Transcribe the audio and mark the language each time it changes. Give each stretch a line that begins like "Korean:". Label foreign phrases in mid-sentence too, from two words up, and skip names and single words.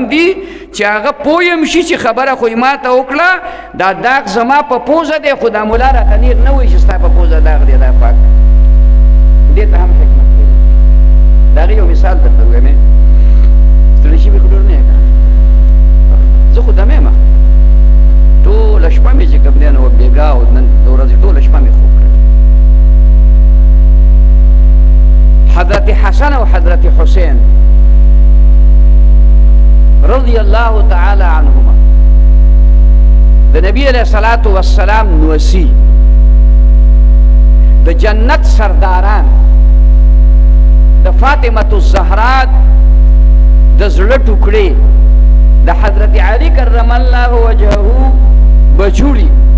Pashto: دي چې هغه پوه یم شي چې خبره خو یې ما ته وکړه دا داغ زما په پوزه دی خو دا ملا راته نیر نه وایي چې ستا په پوزه داغ دی دا پاک دې ته هم حکمت کوي د هغې یو مثال درته ووایم ستړي شوي خو ډېر نه یم زه خو دمه یم ټوله شپه مې چې کوم دی نو بېګا او نن د ورځې ټوله شپه مې خوب کړې حضرت حسن و حضرت حسین
Arabic: رضی اللہ تعالی عنہما
Pashto: د نبی
Arabic: علیہ الصلوۃ والسلام
Pashto: نوسی د جنت سرداران د فاطمه الزهرا د زړه ټوکړې د حضرت علی
Arabic: کرم الله وجهه
Pashto: بچوړي